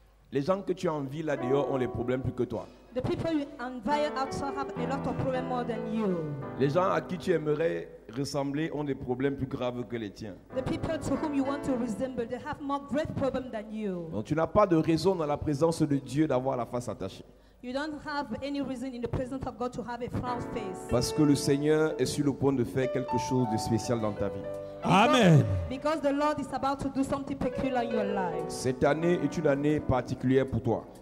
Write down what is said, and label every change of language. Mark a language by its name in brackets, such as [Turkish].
[French] les gens que tu envies là dehors ont les problèmes plus que toi? [English] the people you envy outside have a lot of problems more than you? [French] Les gens à qui tu aimerais ressembler ont des problèmes plus graves que les tiens. [English] The people to whom you want to resemble, they have more great problems than you. [French] Donc tu n'as pas de raison dans la présence de Dieu d'avoir la face attachée. [English] You don't have any reason in the presence of God to have a frown face. [French] Parce que le Seigneur est sur le point de faire quelque chose de spécial dans ta vie. Amen. [English] Because the Lord is about to do something peculiar in your life. [French] Cette année est une année particulière pour toi.